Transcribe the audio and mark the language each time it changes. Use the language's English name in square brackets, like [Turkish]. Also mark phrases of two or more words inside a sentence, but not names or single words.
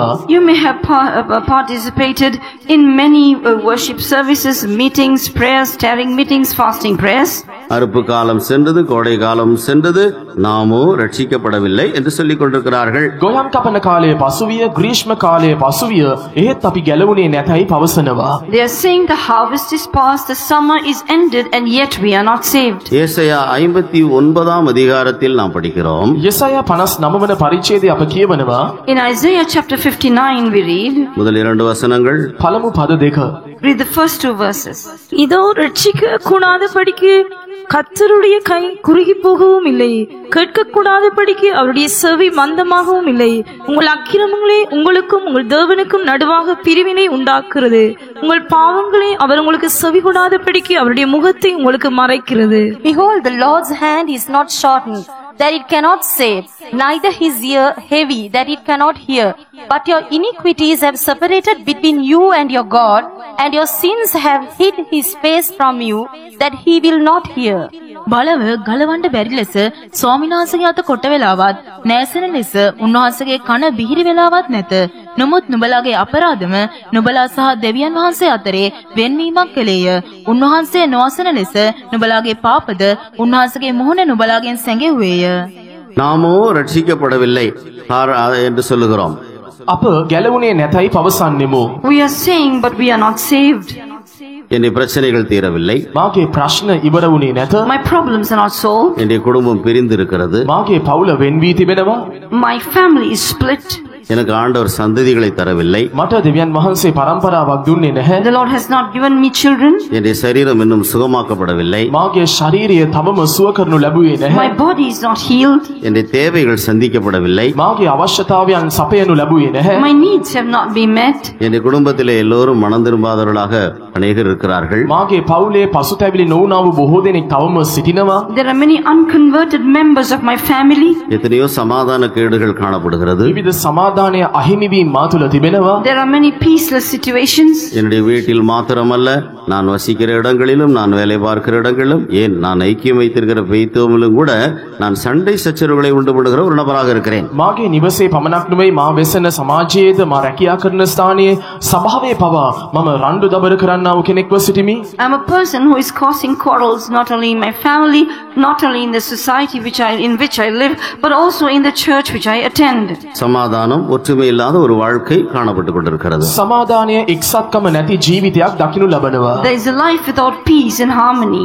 [English] You may have participated in many worship services, meetings, prayers, tarrying meetings, fasting prayers. [Tamil] அறுப்பு காலம் சென்றது, கோடை காலம் சென்றது, நாமோ ரட்சிக்கப்படவில்லை என்று சொல்லிக் கொண்டிருக்கிறார்கள். [Sinhala] ගොයම් කපන කාලය පසුවිය, ග්‍රීෂ්ම කාලය පසුවිය, එහෙත් අපි ගැලවුණේ නැතයි පවසනවා. [English] They are saying the harvest is past, the summer is ended, and yet we are not saved. [Tamil] ஏசாயா 59ஆம் அதிகாரத்தில் நாம் படிக்கிறோம். [Sinhala] யெசாயா 59 වන පරිච්ඡේදය අප කියවනවා. [English] In Isaiah chapter 59 we read, [Tamil] முதல் 2 வசனங்கள். [Sinhala] පළමු පද දෙක. [English] read the first 2 verses. [Tamil] இதோ ரட்சிக்க கூடாதபடிக்கு கர்த்தருடைய கை குறுகி போகவும் இல்லை, கேட்கக்கூடாதபடிக்கு அவருடைய செவி மந்தமாகவும் இல்லை. உங்கள் அக்கிரமங்களே உங்களுக்கும் உங்கள் தேவனுக்கும் நடுவாக பிரிவினை உண்டாக்குறது. உங்கள் பாவங்களே அவர் உங்களுக்கு செவி கொடாதபடிக்கு அவருடைய முகத்தை உங்களுக்கு மறைக்கிறது. [English] Behold, the Lord's hand is not shortened, that it cannot save, neither his ear heavy, that it cannot hear. But your iniquities have separated between you and your God, and your sins have hid his face from you, that he will not hear. [Sinhala] බලව ගලවන්න බැරි ලෙස ස්වාමීන් වහන්සේගේ අත කොට වෙලාවත් නැසෙන ලෙස උන්වහන්සේගේ කන බිහිරි වෙලාවත් නැත. නමුත් නුඹලාගේ අපරාධම නුඹලා සහ දෙවියන් වහන්සේ අතරේ වෙන්වීමක් කළේය. උන්වහන්සේ නොඅසන ලෙස නුඹලාගේ පාපද උන්වහන්සේගේ මුහුණ නුඹලාගෙන් සැඟෙව්වේය. [Tamil] நாமோ ரட்சிக்கப்படவில்லை என்று சொல்லுகிறோம். [Sinhala] අප ගැලවුණේ නැතයි පවසන්නෙමු. [English] We are saying, but we are not saved. [Tamil] என்னுடைய பிரச்சனைகள் தீரவில்லை, [Sinhala] මාගේ ප්‍රශ්න ඉවර වුණේ නැත. [English] My problems are not solved. [Tamil] என்னுடைய குடும்பம் பிரிந்து இருக்கிறது, [Sinhala] මාගේ පවුල වෙන් වී තිබෙනවා. [English] My family is split. [Tamil] எனக்கு ஆண்டவர் சந்ததிகளை தரவில்லை, [Sinhala] මට දෙවියන් වහන්සේ පරම්පරාවක් දුන්නේ නැහැ. [English] The Lord has not given me children. [Tamil] என்னுடைய சரீரம் இன்னும் சுகமாக்கப்படவில்லை, [Sinhala] මාගේ ශරීරය තවම සුව කරනු ලැබුවේ [English] My [Sinhala] නැහැ. [English] body is not healed. [Tamil] என்னுடைய தேவைகள் சந்திக்கப்படவில்லை, [Sinhala] මාගේ අවශ්‍යතාවයන් සපයනු ලැබුවේ නැහැ. [English] My needs have not been met. [Tamil] என்னுடைய குடும்பத்திலே எல்லோரும் மனம் திரும்பாதவர்களாக அநேகர் இருக்கிறார்கள். [Sinhala] මාගේ පවුලේ පසුතැවිලි නොවුනා වූ බොහෝ දෙනෙක් තවම සිටිනවා. [English] There are many unconverted members of my family. [Tamil] எத்தனையோ சமாதான கேடுகள் காணப்படுகிறது. [Sinhala] විවිධ සමාජ සමාදානය අහිමි වීම මා තුළ තිබෙනවා. [English] There are many peaceless situations. [Tamil] என்னுடைய வீட்டில் மாத்திரமல்ல, நான் வசிக்கிற இடங்களிலும், நான் வேலை பார்க்கிற இடங்களிலும், ஏன் நான் ஐக்கியம் வைத்திருக்கிற பெய்த்தோமிலும் கூட நான் சண்டை சச்சரவுகளை உண்டு பண்ணுகிற ஒரு நபராக இருக்கிறேன். [Sinhala] මාගේ නිවසේ පමණක් නෙවෙයි මා වෙසෙන සමාජයේද මා රැකියා කරන ස්ථානයේ සභාවේ පවා මම රණ්ඩු දබර කරන්නා වූ කෙනෙක්ව සිටිමි. [English] I'm a person who is causing quarrels not only in my family, not only in the society in which I live, but also in the church which I attend. [Tamil] சமாதானம், ஒற்றுமை இல்லாத ஒரு வாழ்க்கை காணப்பட்டு கொண்டிருக்கிறது. [Sinhala] සමාදානය එක්සත්කම නැති ජීවිතයක් දකිනු ලබනවා. [English] There is a life without peace and harmony.